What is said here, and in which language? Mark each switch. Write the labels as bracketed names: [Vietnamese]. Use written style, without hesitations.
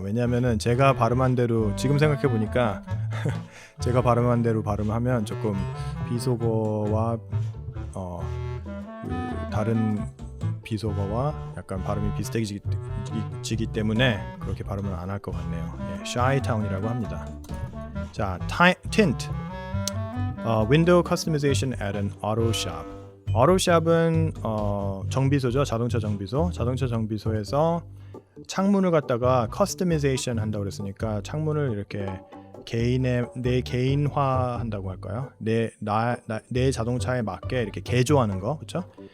[Korean] 왜냐하면은 제가 발음한 대로 지금 생각해 보니까 제가 발음한 대로 발음하면 조금 비속어와 다른 비속어와 약간 발음이 비슷해지기 때문에 그렇게 발음을 안 할 것 같네요. 예, 샤이타운이라고 합니다. [English] 자, tint, window customization at an auto shop. [Korean] auto shop은 정비소죠. 자동차 정비소. 자동차 정비소에서 창문을 갖다가 customization 한다고 그랬으니까 창문을 이렇게 내 개인화 한다고 할까요? 내 자동차에 맞게 이렇게 개조하는 거, 그렇죠?